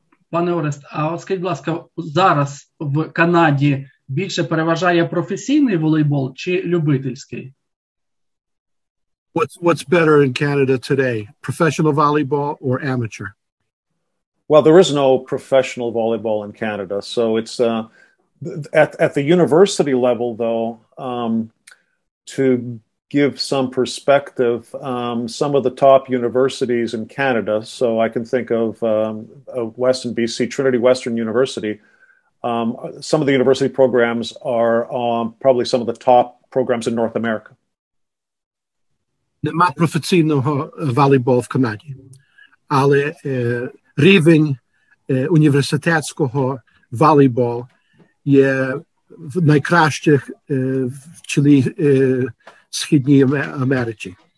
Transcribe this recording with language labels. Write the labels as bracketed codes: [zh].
[uk] Пане Орест, а от скажіть, будь ласка, зараз в Канаді більше переважає професійний волейбол чи любительський? [en] What's better in Canada today, professional volleyball or amateur? Well, there is no professional volleyball in Canada, so it's at the university level, though. To give some perspective, some of the top universities in Canada, so I can think of Western BC, Trinity Western University. Some of the university programs are probably some of the top programs in North America. [uk] Нема професійного волейболу в Канаді, але рівень університетського волейболу є в найкращих в цілій Східній Америці.